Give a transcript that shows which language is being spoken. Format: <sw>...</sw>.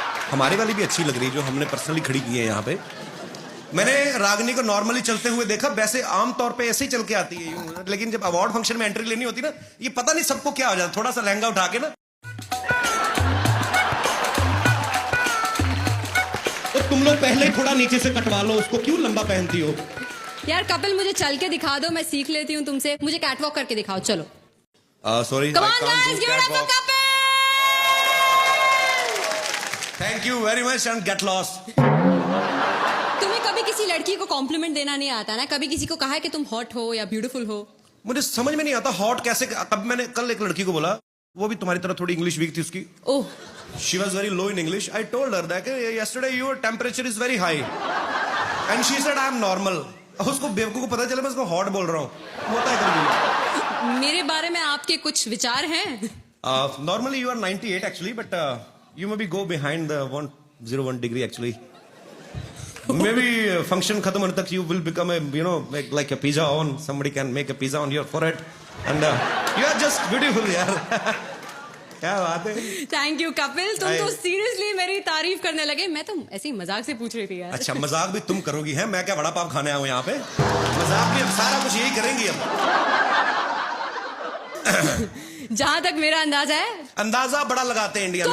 <hi>हमारी वाली भी अच्छी लग रही है जो हमने पर्सनली खड़ी की है यहाँ पे। मैंने रागिनी को नॉर्मली चलते हुए देखा, वैसे आमतौर पे ऐसे ही चल के आती है यूं, लेकिन जब अवार्ड फंक्शन में एंट्री लेनी होती ना, ये पता नहीं सबको क्या हो जाता। थोड़ा सा लहंगा उठा के ना तो तुम लोग पहले थोड़ा नीचे से कटवा लो उसको, क्यों लंबा पहनती हो? यार कपिल मुझे चल के दिखा दो, मैं सीख लेती हूँ तुमसे। मुझे कैटवॉक करके दिखाओ, चलो। Sorry.</hi> <en>Come on guys, give it up for Kapil! Thank you very much and get lost.</en> <hi>तुम्हें कभी किसी लड़की को कॉम्प्लीमेंट देना नहीं आता ना? कभी किसी को कहा है कि तुम हॉट हो या ब्यूटीफुल हो? मुझे समझ में नहीं आता हॉट कैसे। कब मैंने कल एक लड़की को बोला, वो भी तुम्हारी तरह थोड़ी इंग्लिश वीक थी उसकी। ओह।</hi> <en>She was very low in English. I told her that yesterday your temperature is very high, and she said I am normal.</en> <hi>उसको बेवकूफ को पता चला मैं उसको हॉट बोल रहा हूँ। होता है कभी। मेरे बारे में आपके कुछ विचार हैं?</hi> <en>Normally you are 98 actually, but you maybe go behind the 101 degree actually. Maybe function</en> <hi>खत्म होने तक</hi> <en>you will become a like a pizza on. Somebody can make a pizza on your forehead, and you are just beautiful यार।</en> <hi>क्या बात है। Thank you Kapil, तुम तो seriously मेरी तारीफ करने लगे। मैं तो ऐसे ही मजाक से पूछ रही थी यार। अच्छा मजाक भी तुम करोगी है? मैं क्या बड़ा पाव खाने आऊं यहाँ पे? मजाक भी अब सारा कुछ यही करेंगी अब। जहां तक मेरा अंदाजा है, अंदाजा बड़ा लगाते हैं इंडिया में</hi>